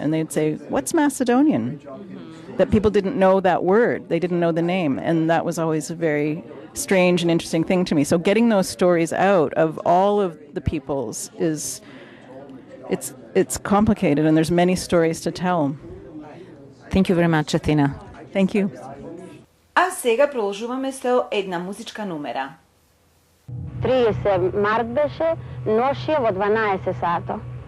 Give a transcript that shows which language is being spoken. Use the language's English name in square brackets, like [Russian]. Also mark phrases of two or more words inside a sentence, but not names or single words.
[English] And they'd say, "What's Macedonian?" That people didn't know that word. They didn't know the name. And that was always a very strange and interesting thing to me. So getting those stories out of all of the peoples it's complicated, and there's many stories to tell. Thank you very much, Athena. Thank you. [Macedonian] А сега продолжуваме со една музичка numera. 30 март беше, ношија во 12 сато.